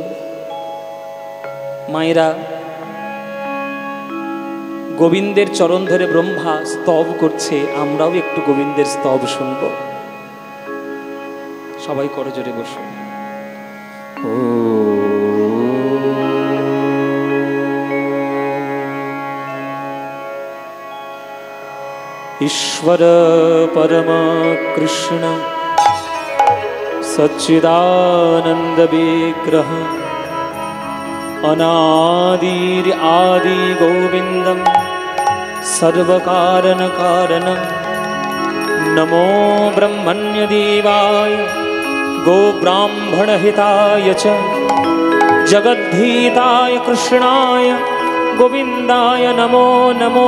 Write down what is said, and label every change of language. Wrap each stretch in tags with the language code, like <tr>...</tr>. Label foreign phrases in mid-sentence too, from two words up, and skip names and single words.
<bn>মায়েরা, গোবিন্দের চরণ ধরে ব্রহ্মা স্তব করছে, আমরাও একটু গোবিন্দের স্তব শুনব। সবাই করে জোরে বসুন।</bn> <sa>ও ईश्वर परम कृष्ण सच्चिदानंद विग्रह अनादिर आदि गोविंदम सर्वकारण कारणम नमो ब्रह्मण्य देवाय गो ब्राह्मण हिताय च जगद्धिताय कृष्णाय गोविंदाय नमो नमो।</sa>